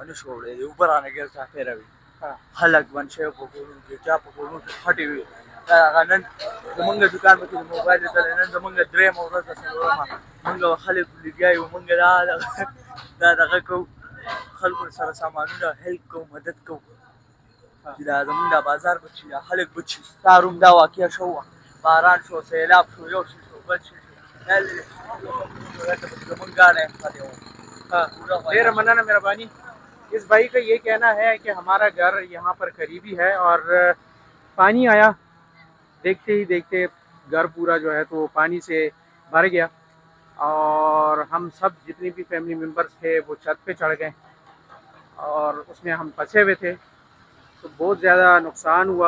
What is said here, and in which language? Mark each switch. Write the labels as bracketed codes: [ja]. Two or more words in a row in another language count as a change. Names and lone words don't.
[ps] نه شو وړی، اوبه رانه ګیر چاپېره وي، خلک بند شوي په کورونو کې، چا په کورونو کې خټې وي، نن زمونږ دکان پکې د موبایل دلته نن زمونږ درېیمه ورځ ده څلورمه مونږ خلک لګیا یو مونږ دا دغه کوو خلکو سره سامانونه هیلپ کوو مدد کوو چې دا زمونږ دا بازار به چې دا خلک به چې دا روم دا واقعه شو وه باران شو سیلاب شو یو شي شو بل شي شو زمونږ ګاډی خالی و ډېره مننه مهرباني. [ur] اس بھائی کا یہ کہنا ہے کہ ہمارا گھر یہاں پر قریبی ہے اور پانی آیا دیکھتے ہی دیکھتے گھر پورا جو ہے تو پانی سے بھر گیا اور ہم سب جتنے بھی فیملی ممبرس تھے وہ چھت پہ چڑھ گئے اور اس میں ہم پھنسے ہوئے تھے تو بہت زیادہ نقصان ہوا.